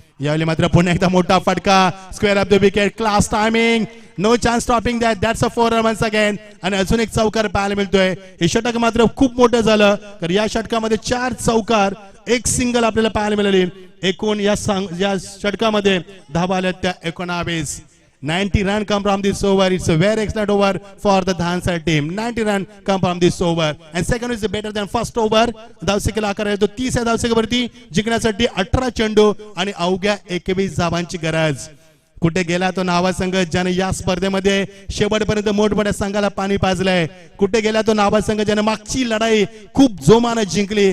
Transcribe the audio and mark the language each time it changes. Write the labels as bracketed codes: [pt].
[mr] यावेळी मात्र पुन्हा एकदा मोठा फटका. [en] Square of the wicket. Class timing. No chance stopping that's a 4 run once again. [mr] आणि अजून एक चौकार पाहायला मिळतोय. हे षटक मात्र खूप मोठं झालं, तर या षटकामध्ये 4 चौकार 1 सिंगल आपल्याला पाहायला मिळाली. एकूण या षटकामध्ये धावा आल्या त्या 19. [en] 90 run come from this over. It's a very excellent over for the Dhansar team. 90 run come from this over. And second is better than first over. [mr] धावसंख्येला आकार येतो 30 या धावसंख्येवरती जिंकण्यासाठी 18 चेंडू आणि अवघ्या 21 धावांची गरज. कुठे गेला तो नावा संघ ज्याने या स्पर्धेमध्ये शेवटपर्यंत मोठमोठ्या संघाला पाणी पाजलंय. कुठे गेला तो नावा संघ ज्याने मागची लढाई खूप जोमानं जिंकली.